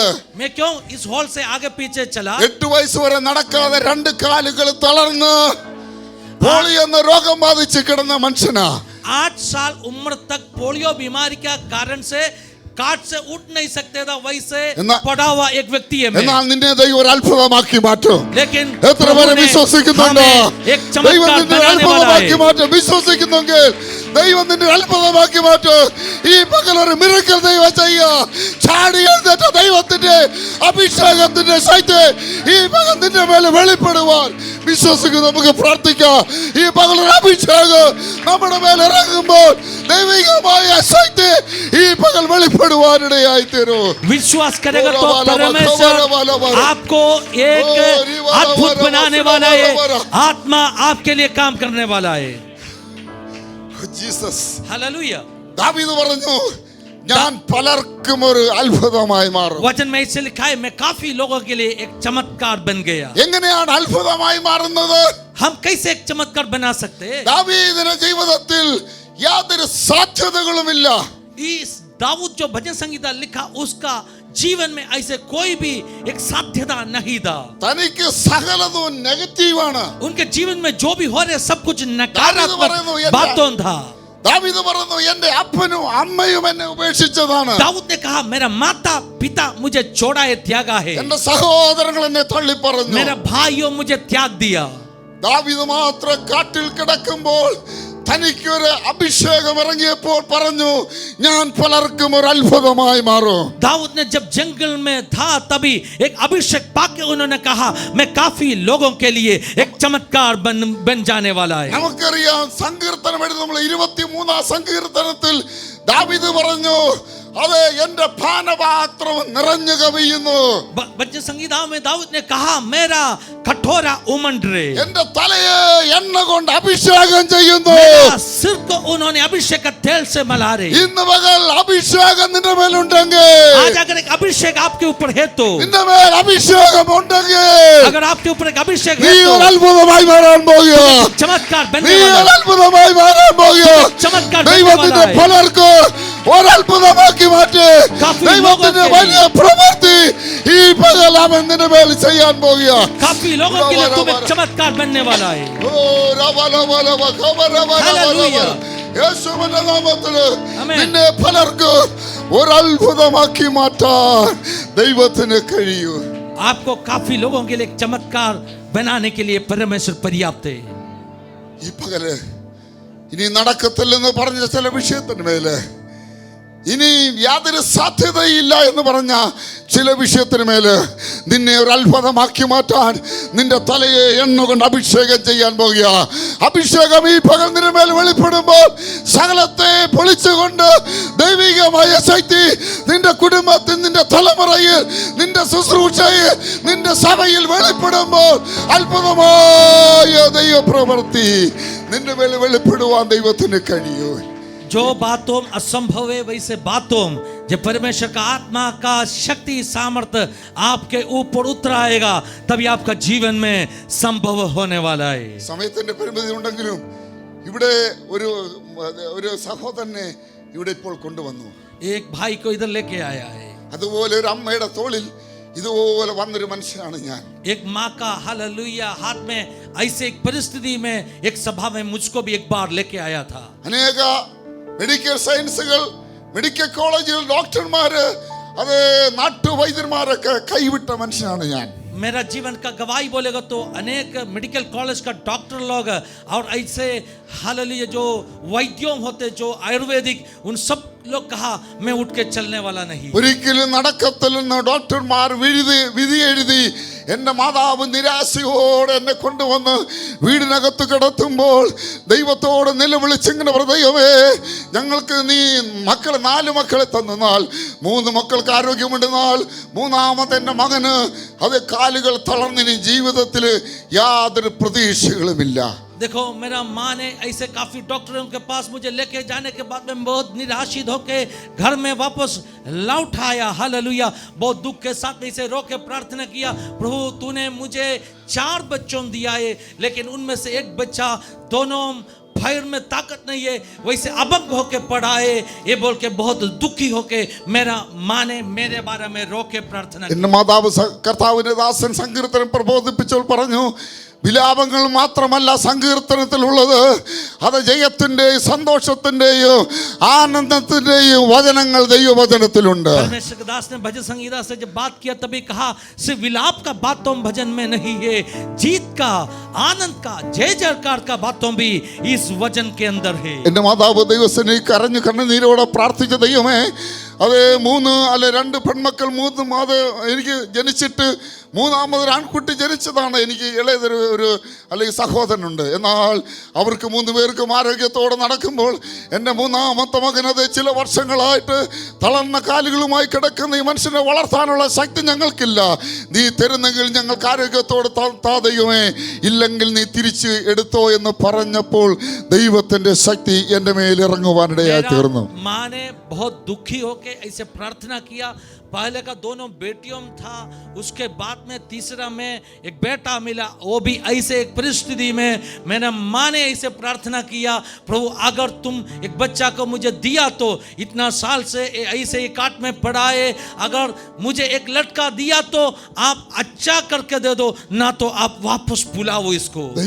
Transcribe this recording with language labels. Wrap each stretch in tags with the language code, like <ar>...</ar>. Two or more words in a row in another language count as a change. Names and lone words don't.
<hi>मैं क्यों इस हॉल से आगे पीछे चला?</hi> <ml>8 വയസ്സ് വരെ നടക്കാതെ 2 കാലുകൾ തളർന്ന് പോളി എന്ന രോഗം ബാധിച്ച് കിടന്ന മനുഷ്യനാ.</ml> <hi>8 साल उम्र तक पोलियो बीमारी के कारण से काट से उठ नहीं सकते था, वैसे पड़ा हुआ एक व्यक्ति है मैं।</hi> <ml>എന്നാൽ നിന്നെ ദൈവം ഒരു അത്ഭുതമാക്കി മാറ്റും.</ml> <hi>लेकिन</hi> <ml>എത്ര പേര് വിശ്വസിക്കുന്നുണ്ടോ?</ml> <hi>एक</hi> <ml>ദൈവം</ml> <hi>चमत्कार</hi> <ml>നിന്നെ</ml> <hi>बनाने वाला</hi> <ml>അത്ഭുതമാക്കി</ml> <hi>है।</hi> <ml>മാറ്റും. വിശ്വസിക്കുന്നെങ്കിൽ ദൈവം നിന്നെ അത്ഭുതമാക്കി മാറ്റും. ഈ പകൽ ഒരു മിറക്കൽ ദൈവം ചെയ്യാ. ചാടി എഴുന്നേറ്റ ദൈവത്തിന്റെ അഭിഷേകത്തിന്റെ ശക്തി ഈ പകൽ നിന്റെ മേലെ വെളിപ്പെടുവാൻ വിശ്വസിക്കുന്നു. നമുക്ക് പ്രാർത്ഥിക്കാം. ഈ പകൽ ഒരു അഭിഷേകം നമ്മുടെ മേലെ ഇറങ്ങുമ്പോൾ ദൈവികമായ ശക്തി ഈ പകൽ വെളിപ്പെടുവാനിടയായി തീരും.</ml> <hi>विश्वास करेगा तो परमेश्वर आपको एक अद्भुत बनाने वाला है। आत्मा आपके लिए काम करने वाला है।</hi> <ml>ജീസസ്.</ml> <hi>हालेलुया</hi> <ml>ദാവീദ് പറഞ്ഞു, ഞാൻ പലർക്കും ഒരു അത്ഭുതമായി മാറും.</ml> <hi>वचन में इसे लिखा है मैं काफी लोगों के लिए एक चमत्कार बन गया.</hi> <ml>എങ്ങനെയാണ് അത്ഭുതമായി മാറുന്നത്?</ml> <hi>हम कैसे एक चमत्कार बना सकते हैं?</hi> <ml>ദാവീദിന്റെ ജീവിതത്തിൽ യാതൊരു സാധ്യതകളുമില്ല.</ml> <hi>इस दाऊद जो भजन संगीता लिखा उसका जीवन में ऐसे कोई भी एक साध्यता नहीं था.</hi> <ml>തനിക്ക് സകലതും നെഗറ്റീവാണ്.</ml> <hi>उनके जीवन में जो भी हो रहे सब कुछ नकारात्मक बातों था.</hi> <ml>ദാവീദ് പറയുന്നു എന്റെ അപ്പനും അമ്മയും എന്നെ ഉപേക്ഷിച്ചതാണ്.</ml> <hi>दाऊद ने कहा मेरा माता पिता मुझे छोड़ा है त्यागा है.</hi> <ml>എന്റെ സഹോദരങ്ങൾ എന്നെ തള്ളി പറഞ്ഞു.</ml> <hi>मेरा भाइयों मुझे त्याग दिया.</hi> <ml>ദാവീദ് മാത്രം കാട്ടിൽ കിടക്കുമ്പോൾ തനിക്കൊരു അഭിഷേകം ഇറങ്ങിയപ്പോൾ പറഞ്ഞു ഞാൻ പലർക്കും ഒരു അത്ഭുതമായി മാറും.</ml> <hi>दाऊद ने जब जंगल में था तभी एक अभिषेक पाके उन्होंने कहा मैं काफी लोगों के लिए एक चमत्कार बन जाने वाला है.</hi> <ml>നമുക്കറിയാം സങ്കീർത്തനം എഴുതി നമ്മൾ 23-ാം സങ്കീർത്തനത്തിൽ ദാവീദ് പറഞ്ഞു അതെ എന്റെ പാനപാത്രം നിറഞ്ഞു കവിയുന്നു.</ml> <hi>भजन संगीता में दाऊद ने कहा मेरा कटोरा उमंड रहे.</hi> <ml>എന്റെ തലയെ എണ്ണ കൊണ്ട് അഭിഷേകം ചെയ്യുന്നു.</ml> <hi>सिर को उन्होंने अभिषेक का तेल से मला रहे.</hi> <ml>ഇന്ന് പകൽ അഭിഷേകം നിന്റെ മേലുണ്ടെങ്കിൽ</ml> <hi>आज अगर एक अभिषेक आपके ऊपर है तो</hi> <ml>നിന്റെ മേൽ അഭിഷേകം ഉണ്ടെങ്കിൽ</ml> <hi>अगर आपके ऊपर एक अभिषेक</hi> <ml>നീ</ml> <hi>है</hi> <ml>ഒരു</ml> <hi>तो</hi> <ml>അത്ഭുതമായി മാറാൻ പോകുക.</ml> <hi>चमत्कार</hi> <ml>നീ</ml> <hi>बनने</hi> <ml>ഒരു</ml> <hi>वाला है.</hi> <ml>അത്ഭുതമായി മാറാൻ പോകുക.</ml> <hi>चमत्कार बनने</hi> <ml>ദൈവത്തിന്റെ</ml> <hi>वाला है.</hi> <ml>പലർക്ക് ഒരു അത്ഭുതമാക്കി മാറ്റി ദൈവത്തിന്റെ വലിയ പ്രവൃത്തി ഈ പകൽ അവൻ നിന്റെ മേൽ ചെയ്യാൻ പോകുക.</ml> <hi>काफी लोगों के लिए तुम एक चमत्कार बनने वाला है. ഓ രവലവലവ ഖബരവലവലവ</hi> <ml>യേശുവിന്റെ നാമത്തിൽ ആമേൻ. നിന്നെ പലർക്ക് ഒരു അത്ഭുതമാക്കി മാറ്റാൻ ദൈവത്തിന് കഴിയൂ.</ml> <hi>आपको काफी लोगों के लिए एक चमत्कार बनाने के लिए परमेश्वर पर्याप्त है.</hi> <ml>ഈ പകല് ഇനി നടക്കത്തില്ലെന്ന് പറഞ്ഞ ചില വിഷയത്തിന് മേല് ഇനി യാതൊരു സാധ്യതയില്ല എന്ന് പറഞ്ഞ ചില വിഷയത്തിന് മേല് നിന്നെ ഒരു അത്ഭുതമാക്കി മാറ്റാൻ നിന്റെ തലയെ എണ്ണ കൊണ്ട് അഭിഷേകം ചെയ്യാൻ പോകുക. അഭിഷേകം ഈ പകൽ നിന്റെ മേൽ വെളിപ്പെടുമ്പോൾ സകലത്തെ പൊളിച്ചുകൊണ്ട് ദൈവികമായ ശക്തി നിന്റെ കുടുംബത്തിൽ നിന്റെ തലമുറയിൽ നിന്റെ ശുശ്രൂഷയിൽ നിന്റെ സഭയിൽ വെളിപ്പെടുമ്പോൾ അത്ഭുതമായ ദൈവപ്രവൃത്തി നിന്റെ മേൽ വെളിപ്പെടുവാൻ ദൈവത്തിന് കഴിയൂ.</ml> <hi>जो बातों असंभव है वैसे बातों जब परमेश्वर का आत्मा का शक्ति सामर्थ्य आपके ऊपर उतर आएगा तभी आपका जीवन में संभव होने वाला है.</hi> <ml>സമയത്തിന്റെ പരിമിതി ഉണ്ടെങ്കിലും ഇവിടെ ഒരു സഹോദരനെ ഇവിടെ ഇപ്പോൾ കൊണ്ടുവന്നു.</ml> <hi>एक भाई को इधर लेके आया है.</hi> <ml>അതുപോലെ ഒരു അമ്മയുടെ തോളിൽ ഇതുപോലെ വന്നൊരു മനുഷ്യനാണ് ഞാൻ.</ml> <hi>एक माँ का हालेलुया हाथ में ऐसे एक परिस्थिति में एक सभा में मुझको भी एक बार लेके आया था.</hi> <ml>അനേക</ml> <en>medical sciences</en> <ml>മെഡിക്കൽ കോളേജിൽ ഡോക്ടർമാര് അത് നാട്ടുവൈദ്യന്മാരൊക്കെ കൈവിട്ട മനുഷ്യനാണ് ഞാൻ.</ml> <hi>मेरा जीवन का गवाही बोलेगा तो अनेक</hi> <en>medical college</en> <hi>का डॉक्टर लोग और ऐसे हालेलुया जो वैद्यों होते जो आयुर्वेदिक उन सब लोग कहा मैं उठ के चलने वाला नहीं.</hi> <ml>ഒരിക്കലും നടക്കത്തില്ലെന്ന് ഡോക്ടർമാർ വിധി എഴുതി എന്റെ മാതാവ് നിരാശയോടെ എന്നെ കൊണ്ടുവന്ന് വീടിനകത്ത് കിടത്തുമ്പോൾ ദൈവത്തോട് നിലവിളിച്ചിങ്ങനെ ദൈവമേ ഞങ്ങൾക്ക് നീ 4 മക്കളെ തന്നാൽ 3 മക്കൾക്ക് ആരോഗ്യമുണ്ടെന്നാൽ മൂന്നാമത്തെ എൻ്റെ മകന് അത് കാലുകൾ തളർന്നിനി ജീവിതത്തിൽ യാതൊരു പ്രതീക്ഷകളുമില്ല.</ml> <hi>देखो मेरा माँ ने ऐसे काफी डॉक्टरों के पास मुझे लेके जाने के बाद में बहुत निराशित होके घर में वापस लौट आया. हालेलुया बहुत दुख के साथ इसे रो के प्रार्थना किया प्रभु तूने मुझे 4 बच्चों दिया है लेकिन उनमें से एक बच्चा दोनों पैर में ताकत नहीं है वैसे अबंग होके पड़ा है. ये बोल के बहुत दुखी होके मेरा माँ ने मेरे बारे में रो के प्रार्थना की.</hi> <ml>എൻ്റെ മാതാവ് കർത്താവിന്റെ ദാസൻ സങ്കീർത്തനം പ്രബോധിപ്പിച്ചപ്പോൾ പറഞ്ഞു വിലാപങ്ങൾ മാത്രമല്ല സങ്കീർത്തനത്തിലുള്ളത് അത് ജയത്തിന്റെയും സന്തോഷത്തിന്റെയും ആനന്ദത്തിന്റെയും വചനങ്ങൾ ദൈവവചനത്തിലുണ്ട്.</ml> <hi>परमेश्वर के दास ने भजन संगीता से जब बात किया तभी कहा सिर्फ विलाप का बातों भजन में नहीं है जीत का आनंद का जय जयकार का बातों भी इस वचन के अंदर है.</hi> <ml>എൻ്റെ മാതാവ് ദൈവസന്നിധിയിൽ കരഞ്ഞു കണ്ണുനീരോടെ പ്രാർത്ഥിച്ച ദൈവമേ അത് 3 അല്ലെ 2 പെൺമക്കൾ 3 അത് എനിക്ക് ജനിച്ചിട്ട് മൂന്നാമതൊരു ആൺകുട്ടി ജനിച്ചതാണ്. എനിക്ക് ഇളയതൊരു അല്ലെങ്കിൽ സഹോദരനുണ്ട്. എന്നാൽ അവർക്ക് 3 പേർക്കും ആരോഗ്യത്തോടെ നടക്കുമ്പോൾ എൻ്റെ മൂന്നാമത്തെ മകനത് ചില വർഷങ്ങളായിട്ട് തളർന്ന കാലുകളുമായി കിടക്കുന്ന ഈ മനുഷ്യനെ വളർത്താനുള്ള ശക്തി ഞങ്ങൾക്കില്ല. നീ തരുന്നെങ്കിൽ ഞങ്ങൾക്ക് ആരോഗ്യത്തോടെ താതയുമേ, ഇല്ലെങ്കിൽ നീ തിരിച്ച് എടുത്തോ എന്ന് പറഞ്ഞപ്പോൾ ദൈവത്തിന്റെ ശക്തി എൻ്റെ മേൽ ഇറങ്ങുവാനിടയായി തീർന്നു.</ml> <hi>മാനെ बहुत दुखी होके ऐसे प्रार्थना किया. पहले का दोनों बेटियों में था, उसके बाद में तीसरा में एक बेटा मिला, वो भी ऐसे एक परिस्थिति में मैंने माँ ने ऐसे प्रार्थना किया, प्रभु अगर तुम एक बच्चा को मुझे दिया तो इतना साल से ऐसे ही काट में पड़ा है, अगर मुझे एक लड़का दिया तो आप अच्छा करके दे दो, ना तो आप वापस बुलाओ इसको.</hi>